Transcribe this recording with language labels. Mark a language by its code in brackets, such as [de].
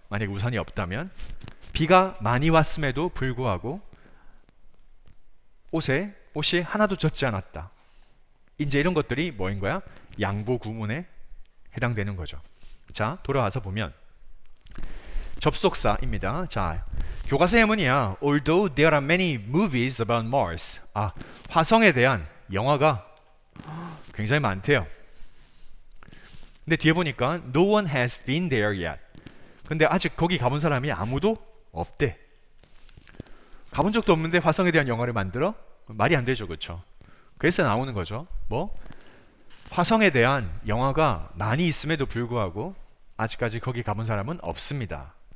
[ko] 만약에 우산이 없다면 비가 많이 왔음에도 불구하고 옷이 하나도 젖지 않았다. 이제 이런 것들이 뭐인 거야? 양보 구문에 해당되는 거죠. 자, 돌아와서 보면 접속사입니다. 자, 교과서 예문이야. [en] Although there are many movies about Mars. [ko] 화성에 대한 영화가 굉장히 많대요. 근데 뒤에 보니까 [en] no one has been there yet. [ko] 근데 아직 거기 가본 사람이 아무도 없대. 가본 적도 없는데 화성에 대한 영화를 만들어? 말이 안 되죠, 그렇죠? 그래서 나오는 거죠. 뭐? 화성에 대한 영화가 많이 있음에도 불구하고 아직까지 거기 가본 사람은 없습니다.